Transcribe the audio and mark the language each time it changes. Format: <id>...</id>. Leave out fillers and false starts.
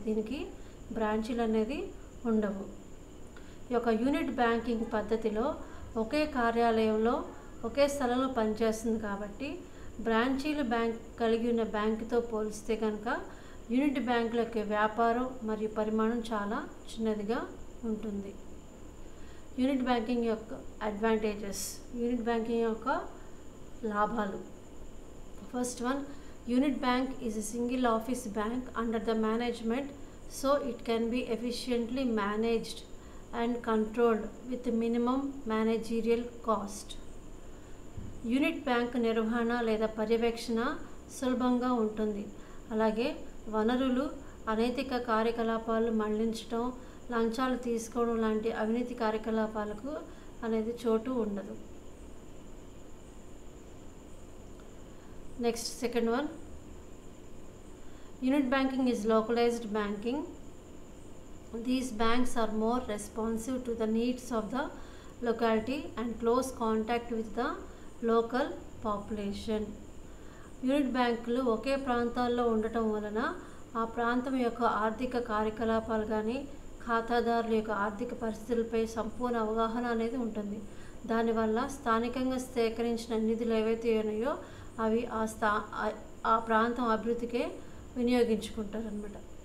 <te>దీనికి బ్రాంచీలు అనేది ఉండవు. ఈ యొక్క యూనిట్ బ్యాంకింగ్ పద్ధతిలో ఒకే కార్యాలయంలో ఒకే స్థలంలో పనిచేస్తుంది కాబట్టి బ్రాంచీలు బ్యాంక్ కలిగి ఉన్న బ్యాంకుతో పోలిస్తే కనుక యూనిట్ బ్యాంకుల యొక్క వ్యాపారం మరియు పరిమాణం చాలా చిన్నదిగా ఉంటుంది. యూనిట్ బ్యాంకింగ్ యొక్క అడ్వాంటేజెస్, యూనిట్ బ్యాంకింగ్ యొక్క లాభాలు.</te> <en>First one, unit bank is a single office bank under the management, so it can be efficiently managed and controlled with minimum managerial cost.</en> <te>Unit bank నిర్వహణ లేదా పర్యవేక్షణ సులభంగా ఉంటుంది. అలాగే వనరులు, అనైతిక కార్యకలాపాలు మళ్లించడం, లంచాలు తీసుకోవడం లాంటి అవినీతి కార్యకలాపాలకు అనేది చోటు ఉండదు.</te> <en>Next, second one, unit banking is localized banking. These banks are more responsive to the needs of the locality and close contact with the local population.</en> <te>Unit బ్యాంకులు ఒకే ప్రాంతాల్లో ఉండటం వలన ఆ ప్రాంతం యొక్క ఆర్థిక కార్యకలాపాలు కానీ ఖాతాదారుల యొక్క ఆర్థిక పరిస్థితులపై సంపూర్ణ అవగాహన అనేది ఉంటుంది. దానివల్ల స్థానికంగా సేకరించిన నిధులు ఏవైతే ఉన్నాయో అవి ఆ ప్రాంతం అభివృద్ధికే వినియోగించుకుంటారనమాట.</te>